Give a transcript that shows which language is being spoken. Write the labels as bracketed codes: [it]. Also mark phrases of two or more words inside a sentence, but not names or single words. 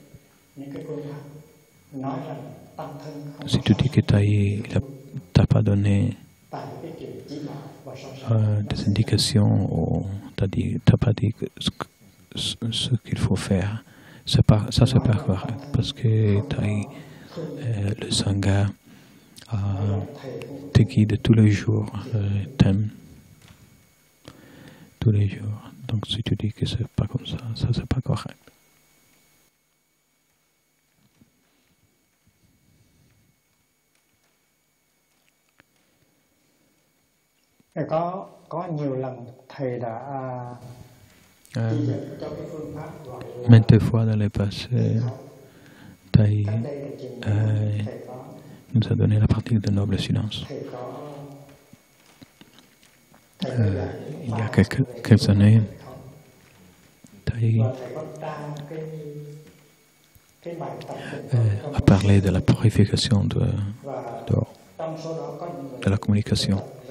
[fr] Si tu dis que tu n'as pas donné des indications ou tu n'as pas dit ce qu'il faut faire, ça c'est pas correct parce que le Sangha te guide tous les jours, t'aime tous les jours. Donc si tu dis que c'est pas comme ça c'est pas correct. [vi] Có nhiều lần thầy đã [fr] maintes fois dans le passé, Thầy nous a donné la pratique de noble silence. Il y a quelques années, Thầy a parlé de la purification de la communication.